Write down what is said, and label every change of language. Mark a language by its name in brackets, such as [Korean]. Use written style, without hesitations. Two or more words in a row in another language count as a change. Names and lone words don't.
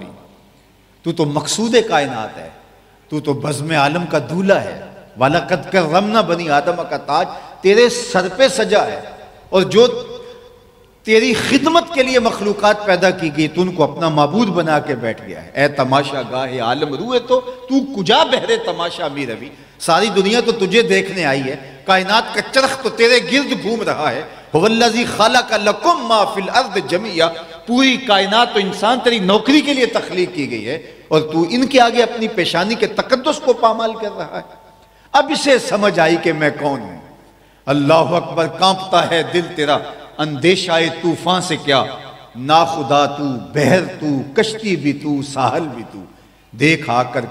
[Urdu] تو تو مقصود کائنات ہے، تو تو بزم عالم کا دولہ ہے، [Arabic] وَلَقَدْ كَرَّمْنَا [Urdu] بنی آدم کا تاج تیرے سر پہ سجا ہے، اور جو تیری خدمت کے لیے مخلوقات پیدا کی گئی تو ان کو اپنا معبود بنا کے بیٹھ گیا ہے۔ [Persian] اے تماشا گاہ عالم روئے تو کجا بہرے تماشا می روی، [Urdu] ساری دنیا تو تجھے دیکھنے آئی ہے، کائنات کا چرخ تو تیرے گرد گھوم رہا ہے۔ [Arabic] هُوَ الَّذِي خَلَقَ لَكُم مَّا فِي الْأَرْضِ جَمِيعًا، [Urdu] پوری کائنات تو انسان تیری نوکری کے لیے تخلیق کی گئی ہے، اور تو ان کے آگے اپنی پیشانی کے تقدس کو پامال کر رہا ہے۔ اب اسے سمجھ آئی کہ میں کون ہوں۔ [Arabic] اللہ اکبر، [Urdu] کانپتا ہے دل تیرا اندیشہ طوفان سے کیا، ناخدا تو، بحر تو، کشتی بھی تو، ساحل بھی تو، دیکھ آ کر